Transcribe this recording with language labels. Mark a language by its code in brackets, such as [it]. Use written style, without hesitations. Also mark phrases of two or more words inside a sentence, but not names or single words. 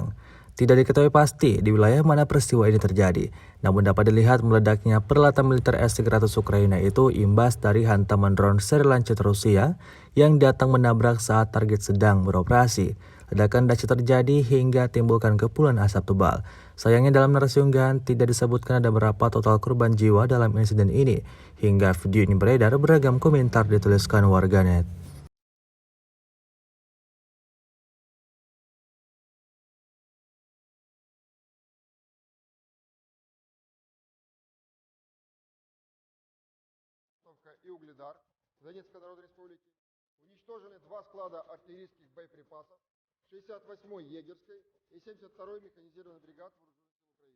[id] Tidak diketahui pasti di wilayah mana peristiwa ini terjadi, namun dapat dilihat meledaknya peralatan militer S-300 Ukraina itu imbas dari hantaman drone seri lancet Rusia yang datang menabrak saat target sedang beroperasi. Ledakan dahsyat terjadi hingga timbulkan kepulan asap tebal. Sayangnya dalam narasi unggahan tidak disebutkan ada berapa total korban jiwa dalam insiden ini. Hingga video ini beredar, beragam komentar dituliskan warganet. [ru] И Угледар Донецкой Народной Республики. Уничтожены два склада артиллерийских боеприпасов 68-й егерской и 72-й механизированной бригад Вооруженных сил Украины.